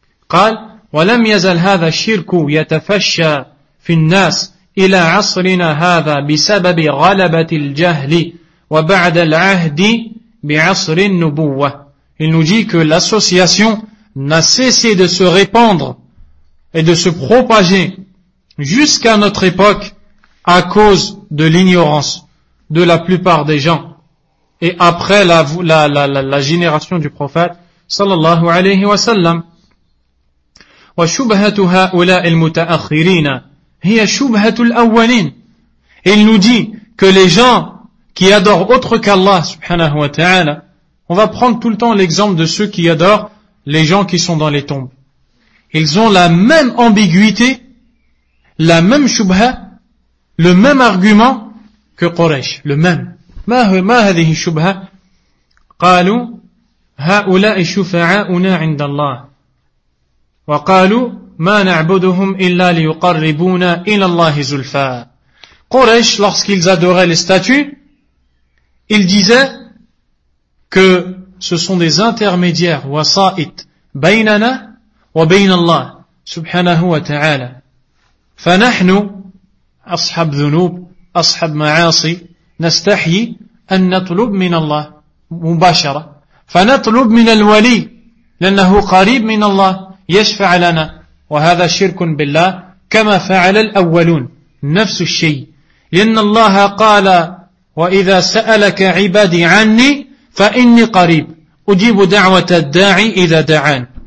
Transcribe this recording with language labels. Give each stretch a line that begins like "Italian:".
Arabic: قال ولم يزل هذا الشرك يتفشى في الناس إلى عصرنا هذا بسبب غلبة الجهل وبعد العهد بعصر النبوة.
French: Il nous dit que l'association n'a cessé de se répandre et de se propager jusqu'à notre époque à cause de l'ignorance de la plupart des gens et après la génération du prophète sallallahu alayhi wa sallam.
Arabic: وشبهة هؤلاء المتأخرين هي شبهة الأولين.
French: Il nous dit que les gens qui adorent autre qu'Allah subhanahu wa ta'ala, on va prendre tout le temps l'exemple de ceux qui adorent les gens qui sont dans les tombes. Ils ont la même ambiguïté, la même shubha, le même argument que Quraysh, le même.
Arabic: ما هذه الشبهة؟ قالوا هؤلاء شفعاؤنا عند الله وقالوا ما نعبدهم إلا ليقربونا إلى الله زلفا.
French: Quraysh, lorsqu'ils adoraient les statues, ils disaient que ce sont des intermédiaires, wasa'it,
Arabic: بيننا وبين الله سبحانه وتعالى. فنحن أصحاب ذنوب أصحاب معاصي نستحي أن نطلب من الله مباشرة، فنطلب من الولي لأنه قريب من الله يشفع لنا، وهذا شرك بالله كما فعل الأولون نفس الشيء، لأن الله قال وإذا سألك عبادي عني فإني قريب أجيب دعوة الداعي إذا دعان.